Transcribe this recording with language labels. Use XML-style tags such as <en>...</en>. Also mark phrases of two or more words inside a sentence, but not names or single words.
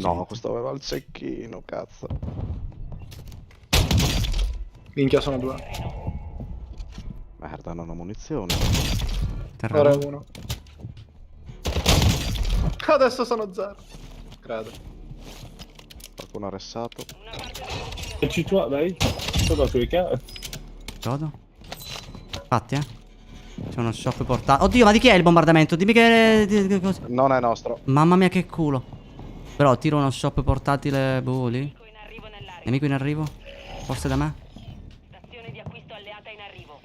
<it>No, questo aveva il cecchino, cazzo. Minchia, sono due. Merda, non ho munizioni. Terreno. Ora è uno. Adesso sono zero. Credo. Qualcuno arrestato.</it> <fr>Tu toi, bah oui. Toi, dans tous les cas.</fr> <it>Godo. Fatti, C'è uno shop portato. Oddio, ma di chi è il bombardamento? Dimmi che cosa. Non è nostro. Mamma mia, che culo. Però tiro uno shop portatile. Boh, lì. Nemico in arrivo nell'area. Nemico in arrivo. Forse da me. Stazione di acquisto alleata in arrivo.</it>